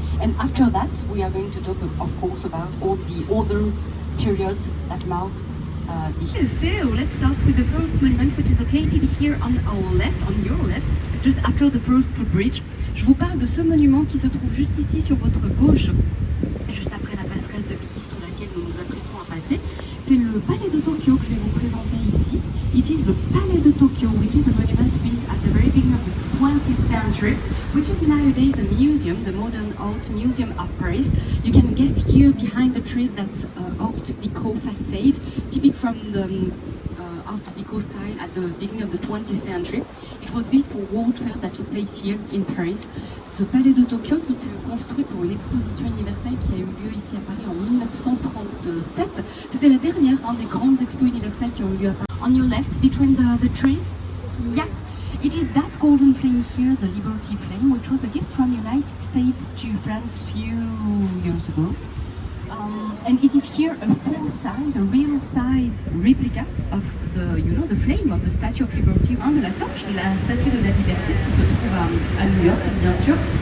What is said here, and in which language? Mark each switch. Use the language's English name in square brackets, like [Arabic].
[English] And after that, we are going to talk, of course, about all the other periods that marked So let's start with the first monument, which is located here on our left, on your left, just after the first footbridge. [French] Je vous parle de ce monument qui se trouve juste ici sur votre gauche, juste après la passerelle de Billy sur laquelle nous nous apprêtons à passer. C'est le palais de Tokyo que je vais vous présenter ici. [English] It is the Palais de Tokyo, which is a monument built at the very beginning of the 20th century, which is nowadays a museum, the Modern Art Museum of Paris. You can guess here behind the tree that's Art Deco facade, typical from the Art Deco style at the beginning of the 20th century. It was built for World Fair that took place here in Paris. [French] Ce palais de Tokyo qui fut construit pour une exposition universelle qui a eu lieu ici à Paris en 1937. C'était la dernière des grandes expos universelles qui ont eu lieu à Paris. [English] On your left, between the trees, yeah, it is that golden flame here, the Liberty Flame, which was a gift from United States to France few years ago. And it is here a full-size, a real-size replica of the, the flame of the Statue of Liberty, [French] de la torche de la Statue de la Liberté qui se trouve à New York, bien sûr.